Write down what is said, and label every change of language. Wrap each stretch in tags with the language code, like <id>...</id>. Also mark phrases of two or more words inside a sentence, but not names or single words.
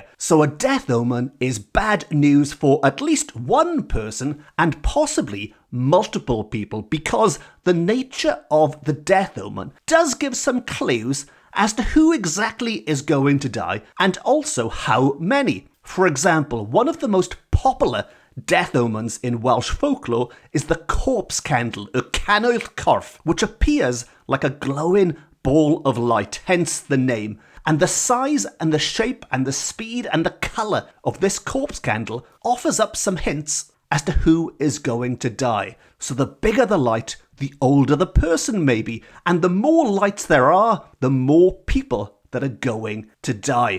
<en>So a death omen is bad news for at least one person and possibly multiple people, because the nature of the death omen does give some clues as to who exactly is going to die and also how many. For example, one of the most popular death omens in Welsh folklore is the corpse candle,</en> <cy>y canwyll corff,</cy> <en>which appears like a glowing ball of light, hence the name. And the size and the shape and the speed and the colour of this corpse candle offers up some hints as to who is going to die. So the bigger the light, the older the person may be, and the more lights there are, the more people that are going to die.</en>